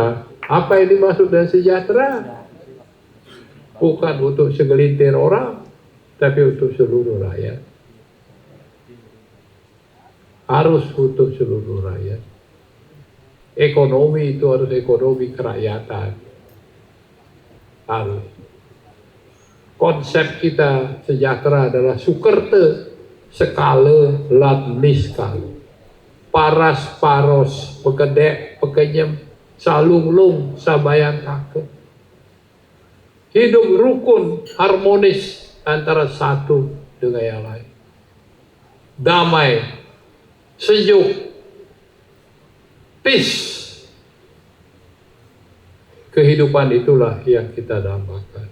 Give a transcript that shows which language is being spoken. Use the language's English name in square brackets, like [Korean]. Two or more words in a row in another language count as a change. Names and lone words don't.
[Indonesian] Apa yang dimaksud dengan sejahtera? Bukan untuk segelintir orang, tapi untuk seluruh rakyat. Harus untuk seluruh rakyat. Ekonomi itu harus ekonomi kerakyatan. Harus. Konsep kita sejahtera adalah [Balinese] sukerte sekala lan niskala. Paras paros, pekedek, pekenyem, salunglung, sabayang take. [Indonesian] Hidup rukun, harmonis antara satu dengan yang lain. Damai, sejuk, peace. Kehidupan itulah yang kita dambakan.